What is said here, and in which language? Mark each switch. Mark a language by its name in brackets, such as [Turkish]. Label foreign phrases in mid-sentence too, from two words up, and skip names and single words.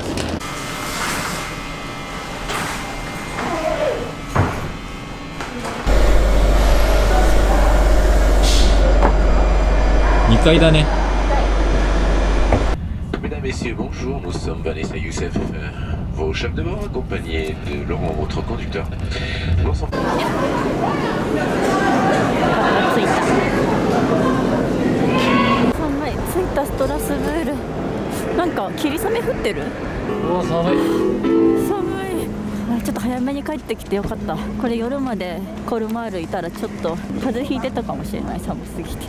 [Japanese] 2 階だね。 [French] Mesdames, Messieurs, bonjour, nous sommes Vanessa Youssef, vos chefs de bord accompagnés de Laurent, votre conducteur. L'ensemble. [Japanese] 寒い。着いたストラスブール。なんか霧雨降ってる？うわ寒い。寒い。ちょっと早めに帰ってきてよかった。これ夜までコルマールいたらちょっと風邪ひいてたかもしれない、寒すぎて。